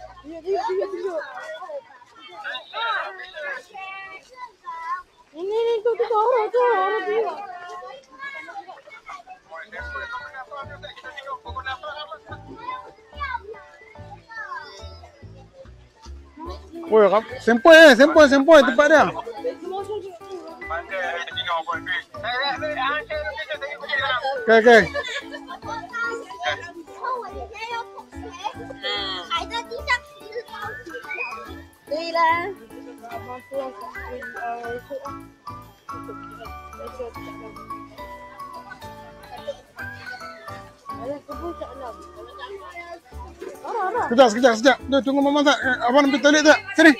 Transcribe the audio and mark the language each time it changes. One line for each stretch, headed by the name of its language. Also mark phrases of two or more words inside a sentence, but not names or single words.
Malay: Ini tu orang tu orang dia. Weh, sempoi tempat dia. Okay.
Chinese: 海的地上是超级小。对啦。
Malay: Sekejap. Duh, tunggu mama tak. Abang ambil toilet tak? Sini.